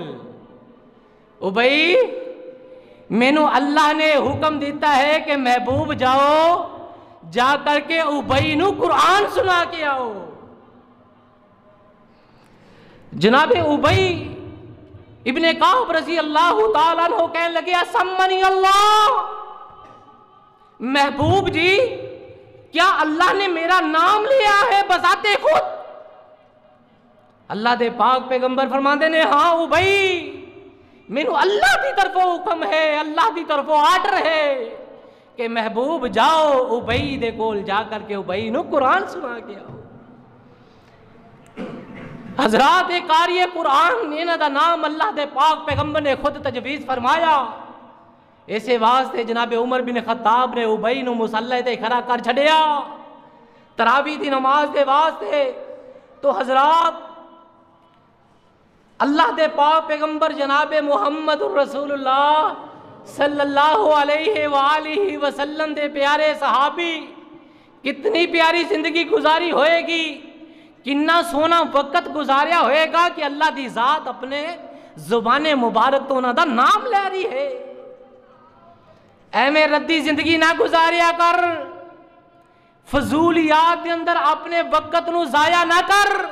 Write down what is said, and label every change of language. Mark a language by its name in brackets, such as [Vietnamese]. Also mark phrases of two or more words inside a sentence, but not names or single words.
[Punjabi] ابی، مینوں اللہ نے حکم دتا ہے کہ محبوب جاؤ، جا کر کے ابی نوں قرآن سنا کے آؤ. [Urdu] جنابِ ابی ابن کعب [Arabic] رضي الله تعالى عنه [Urdu] کہنے لگے, [Arabic] أسماني الله, [Urdu] محبوب جی کیا اللہ نے میرا نام لیا ہے بذاتِ خود? [Punjabi] اللہ دے پاک پیغمبر فرماتے نے، ہاں ابی، مینوں اللہ کی طرفوں حکم ہے، اللہ کی طرفوں آرڈر ہے کہ محبوب جاؤ ابی دے کول جا کر کے ابی نوں قرآن سنا کے آؤ. حضرات قاریِ قرآن، انہاں دا نام اللہ دے پاک پیغمبر نے خود تجویز فرمایا. اسے واسطے جنابِ عمر بن خطاب نے ابی نوں مصلے تے کھڑا کر چھڈیا تراویح دی نماز دے واسطے. تو حضرات اللہ دے پاک پیغمبر جنابِ محمد رسول اللہ [Arabic] صلى الله عليه وآله وسلم [Punjabi] دے پیارے صحابی، کتنی پیاری زندگی گزاری ہووے گی، کتنا سونا وقت گزاریا ہووے گا کہ اللہ دی ذات اپنے زبانِ مبارک تو انہاں دا نام لے رہی ہے. ایویں ردی زندگی نہ گزاریا کر، فضولیات کے اندر اپنے وقت نوں ضائع نہ کر.